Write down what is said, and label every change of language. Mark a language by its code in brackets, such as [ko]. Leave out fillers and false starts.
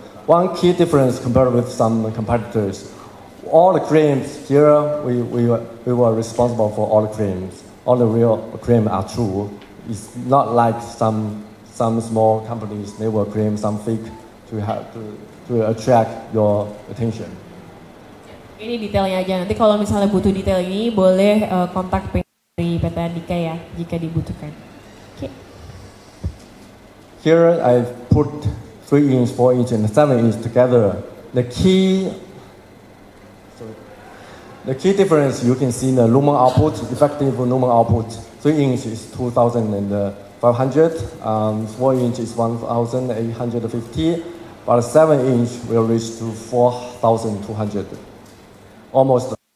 [en] One key difference compared with some competitors, all the claims here, we were responsible for all the claims. All the real claims are true. It's not like some small companies, they will claim some fake to to attract your attention. [id] Ini detailnya aja. Nanti kalau misalnya butuh detail ini boleh kontak dari PT Andika ya jika dibutuhkan. Oke. [en] Here I put 3-inch, 4-inch, and 7-inch together. The key difference you can see in the lumen output, effective lumen output. 3-inch is 2,500, 4-inch is 1,850, but 7-inch will reach to 4,200, almost.